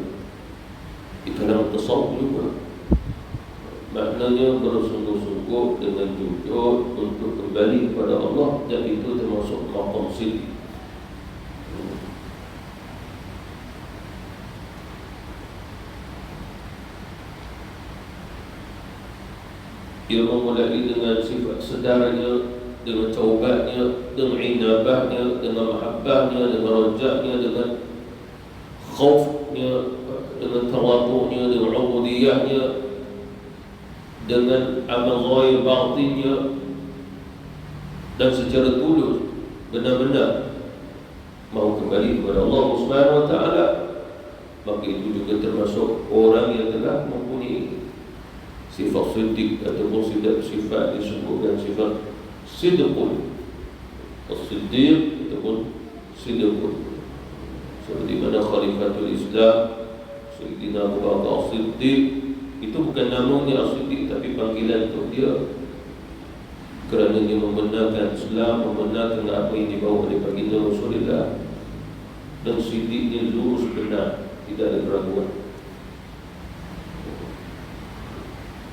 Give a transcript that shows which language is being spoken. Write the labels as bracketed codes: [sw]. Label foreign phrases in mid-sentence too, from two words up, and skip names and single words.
[ms] Di kalangan tasawuf juga. Maknanya bersungguh-sungguh dengan jujur untuk kembali kepada Allah, dan itu termasuk maqam siddiq. Ia memulai dengan sifat sedarnya, dengan taubatnya, dengan inabahnya, dengan mahabbahnya, dengan raja'nya, dengan khaufnya, dengan tawadhu'nya, dengan ubudiyahnya, dengan amal ghaib batinnya, dan secara tulus benar-benar mahu kembali kepada [ar] الله سبحانه وتعالى. [ms] Maka itu juga termasuk orang yang telah mempunyai sifat siddiq ataupun sifat disebutkan sifat sidqun. As-siddiq ataupun sidqun, seperti mana [ar] خليفة الإسلام [ms] Sayyidina Abu Bakar As-Siddiq, itu bukan namanya As-Siddiq tapi panggilan untuk dia, kerana dia membenarkan Islam, membenarkan apa yang dibawa oleh baginda Rasulullah, dan siddiqnya lurus benar, tidak ada keraguan.